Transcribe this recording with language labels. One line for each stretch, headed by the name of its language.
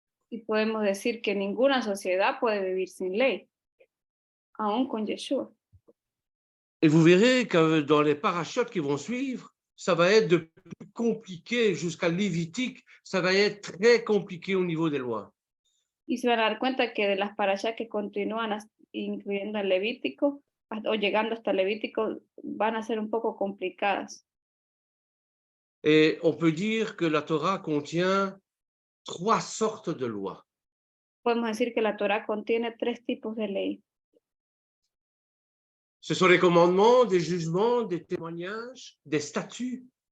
Spanish: Y podemos decir que ninguna sociedad puede vivir sin ley, aún con Yeshua.
French: Et vous verrez que dans les parachutes qui vont suivre, ça va être de plus compliqué jusqu'à Lévitique, ça va être très compliqué au niveau des lois.
Spanish: Y se van a dar cuenta que de las parashas que continúan, incluyendo el Levítico, o llegando hasta Levítico, van a ser un poco complicadas.
French: Et on peut dire que la Torah contient 3 sortes de lois.
Spanish: Podemos decir que la Torá contiene 3 tipos de ley.
French: Ce sont les commandements, des jugements, des témoignages, des statuts.